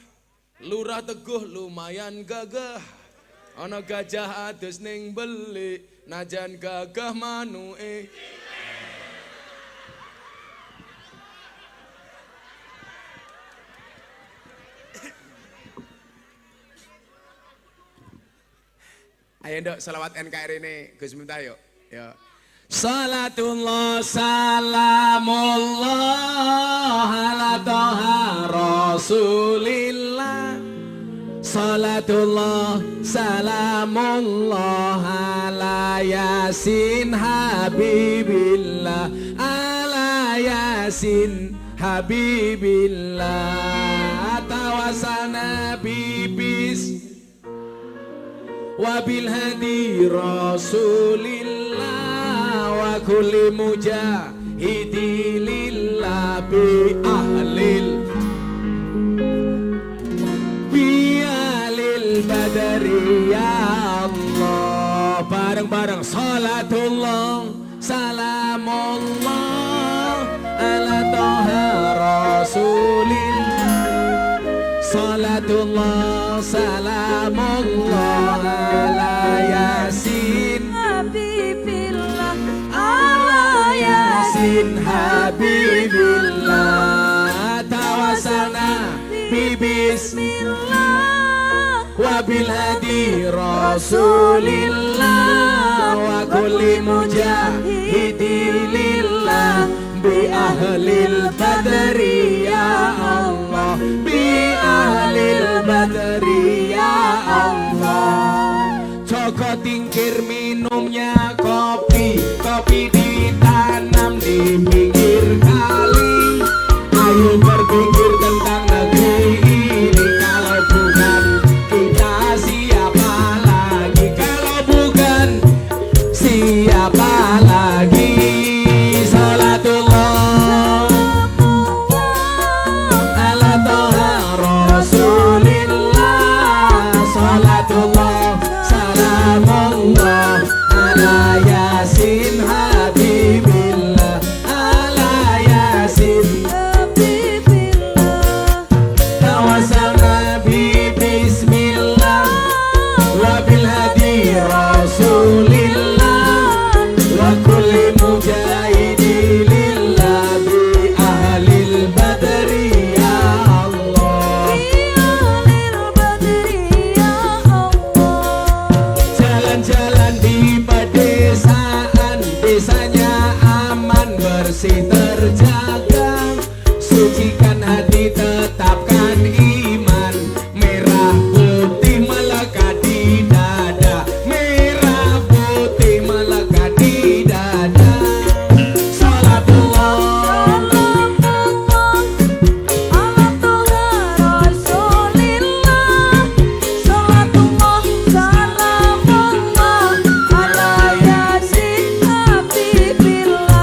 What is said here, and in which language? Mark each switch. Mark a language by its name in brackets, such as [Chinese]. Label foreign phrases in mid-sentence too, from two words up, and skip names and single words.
[Javanese] Lurah Teguh lumayan gagah. Ana gajah adus ning beli, najan gagah manuke. [Indonesian] Ayo ndok selawat NKRI ini Gus Miftah yuk. Ya. [Arabic] صلاة الله سلام الله على طه رسول الله. صلاة الله سلام الله على يس حبيب الله. على يس حبيب الله. توسلنا ببس وبالهادي رسول الله وكل مجاهد لله بأهل البدر يا الله. Bareng-bareng صلاة الله سلام الله على طه رسول الله. صلاة الله سلام الله على يس حبيب الله. على يس حبيب الله. توسلنا ببسم الله وبالهادي رسول الله وكل مجاهد لله بأهل البدر يا الله. بأهل البدر يا الله. [Indonesian] Joko tingkir minumnya kopi, kopi ditanam di pinggir kali. Ayo berpikir tentang negeri ini, kalau bukan kita siapa lagi? Kalau bukan siapa lagi? [Arabic] صلاة الله على طه رسول الله. صلاة الله سلام الله على يس حبيب الله. على يس توسلنا ب ببسم الله وبالهادي رسول الله وكل مجاهد لله بأهل البدر يا الله. بأهل البدر يا الله. [Indonesian] Jalan-jalan di pedesaan, desanya aman bersih terjaga. Sucikan hati tetapkan iman, merah putih melekat di dada. Merah putih melekat di dada. [Arabic] صلاة الله على طه رسول الله. صلاة الله سلام الله على يس حبيب الله.